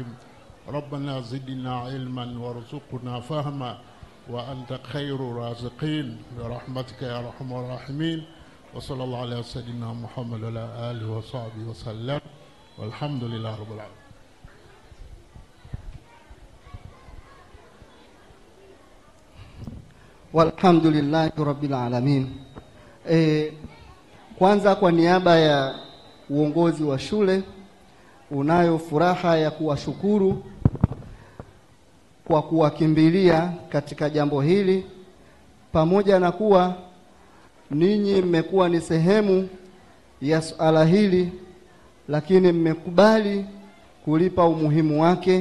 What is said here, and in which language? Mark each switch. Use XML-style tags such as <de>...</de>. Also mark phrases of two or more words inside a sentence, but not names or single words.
<ar>ربنا زدنا علما وارزقنا فهما وأنت خير الرازقين برحمتك يا أرحم الراحمين. وصلى الله على سيدنا محمد وعلى آله وصحبه وسلم والحمد لله رب العالمين. والحمد لله رب العالمين.</ar> <sw>Kwanza kwa niaba ya uongozi wa shule unayo furaha ya kuwashukuru kwa kuwakimbilia katika jambo hili, pamoja na kuwa ninyi mmekuwa ni sehemu ya suala hili, lakini mmekubali kulipa umuhimu wake.</sw>